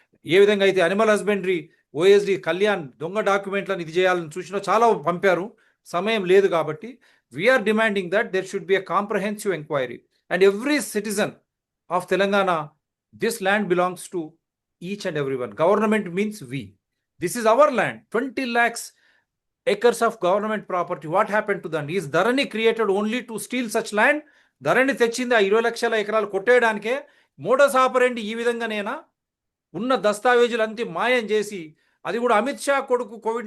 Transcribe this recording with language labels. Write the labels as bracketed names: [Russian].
[Telugu] ఏ విధంగా అయితే animal husbandry OSD Kalyan దొంగ డాక్యుమెంట్లను ఇది చేయాలని చూసినా చాలా పంపారు, సమయం లేదు కాబట్టి [English] We're demanding that there should be a comprehensive enquiry and every citizen of Telangana, this land belongs to each and every one. Government means we. This is our land. 20 lakhs acres of government property. What happened to them? Is Dharani created only to steal such land? [Telugu] ధరణి తెచ్చింది ఆ 20 లక్షల ఎకరాలు కొట్టేయడానికే. Modus ఆపరెండి ఈ విధంగానేనా? ఉన్న దస్తావేజులు అంతా మాయం చేసి, అది కూడా అమిత్ షా కొడుకు కోవిడ్-19